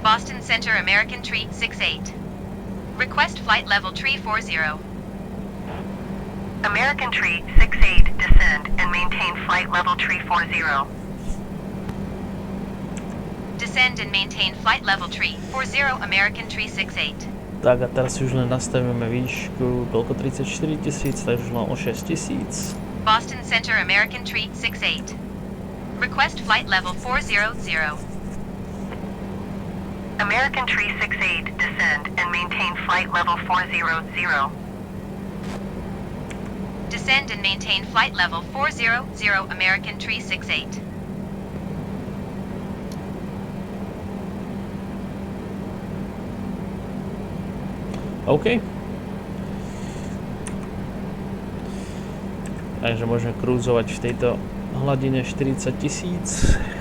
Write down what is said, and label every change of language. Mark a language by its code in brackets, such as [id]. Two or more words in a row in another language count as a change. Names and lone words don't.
[en] Boston Center American Tree 68. Request flight level 340. American Tree 68, descend and maintain flight level 340. Descend and maintain flight level 340 American Tree 68. [sk] Tak a teraz už len nastavíme výšku, koľko 34 000, takže už len o 6 000. [en] Boston Center American Tree 68. Request flight level 400. American Tree 68, descend and maintain flight level 400. Descend and maintain flight level 400 American Tree 68. OK. [sk] Takže môžeme krúzovať v tejto hladine 40 000.